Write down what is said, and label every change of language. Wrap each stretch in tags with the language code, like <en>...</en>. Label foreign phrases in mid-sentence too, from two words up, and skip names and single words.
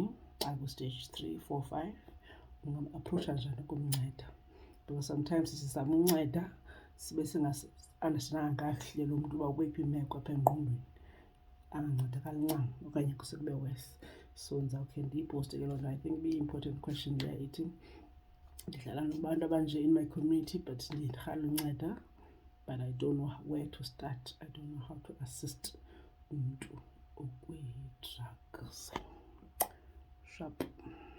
<xh>Xa kwi-stage 3, 4, 5 ungamapproacha njani ukumnceda. Because sometimes sizama unceda sibe singazi-andastendanga kakuhle lo mntu uba ukweyiphi imeko apha engqondweni, angancedakali ncam okanye kuse kube worse. So ndizawukhe ndiyipowuste ke loo nto.</xh> <en>I think</en> <xh>ibiyi-</xh> <en>important question</en> <xh>leya ithi ndidlala nabantu abanje</xh> <en>in my community</en> <xh>but ndirhala unceda,</xh> <en>but I don't know where to start. I don't know how to assist</en> <xh>umntu okwii-drugs.</xh> <en>Sharp.</en>